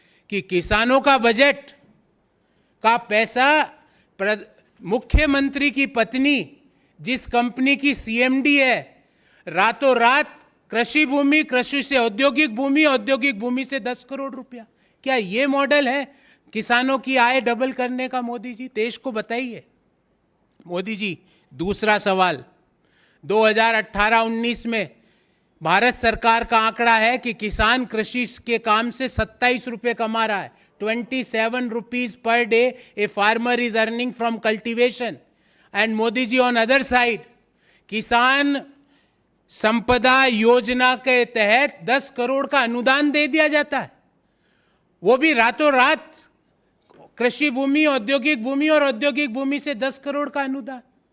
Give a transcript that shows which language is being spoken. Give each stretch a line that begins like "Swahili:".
Hindi: कि किसानों का बजट का पैसा मुख्यमंत्री की पत्नी जिस कंपनी की सीएमडी है, रातों रात कृषि से औद्योगिक भूमि से 10 करोड़ रुपया, क्या ये मॉडल है किसानों की आय डबल करने का? मोदी जी, देश को बताइए। मोदी जी, दूसरा सवाल, 2018-19 में भारत सरकार का आंकड़ा है कि किसान कृषि के काम से 27 रुपये कमा रहा है।
English: 27 rupees per day a farmer is earning from cultivation. And Modi ji, on other side,
Hindi: किसान संपदा योजना के तहत 10 करोड़ का अनुदान दे दिया जाता है, वो भी रातों रात। कृषि भूमि, औद्योगिक भूमि और औद्योगिक भूमि से 10 करोड़ का अनुदान।